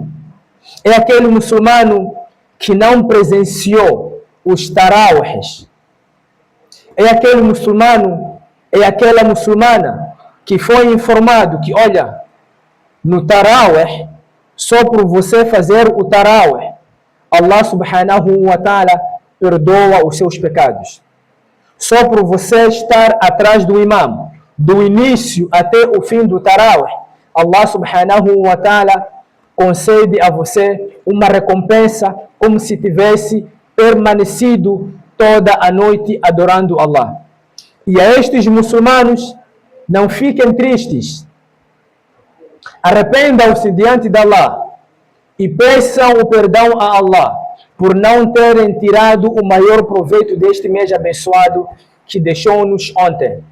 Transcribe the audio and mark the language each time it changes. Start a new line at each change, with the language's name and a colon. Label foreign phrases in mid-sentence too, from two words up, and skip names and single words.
Portuguese: É aquele muçulmano que não presenciou os tarawihs. É aquele muçulmano, é aquela muçulmana que foi informado que, olha, no tarawih, só por você fazer o tarawih,
Arabic: الله سبحانه وتعالى
Portuguese: perdoa os seus pecados. Só por você estar atrás do imam, do início até o fim do tarawih,
Arabic: الله سبحانه وتعالى
Portuguese: concede a você uma recompensa como se tivesse permanecido toda a noite adorando Allah. E a estes muçulmanos, não fiquem tristes. Arrependam-se diante de Allah e peçam o perdão a Allah por não terem tirado o maior proveito deste mês abençoado que deixou-nos ontem.